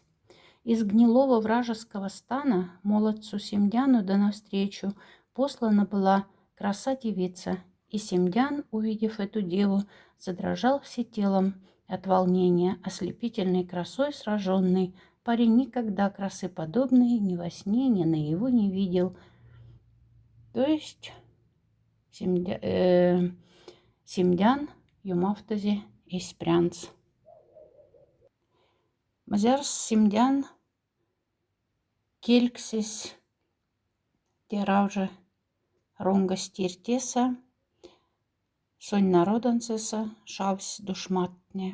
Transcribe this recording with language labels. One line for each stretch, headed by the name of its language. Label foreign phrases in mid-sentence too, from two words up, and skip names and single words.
Russian: Из гнилого вражеского стана молодцу Семдяну да навстречу послана была краса-девица. И Семдян, увидев эту деву, задрожал все телом от волнения, ослепительной красой сраженный. Парень никогда красы подобной ни во сне, ни наяву не видел. То есть
Moksha: Семдян юмафтази испрянц. Мазярс Семдян кельксис теравже ронга стиртеса, сонь народанцеса шавсь душматне.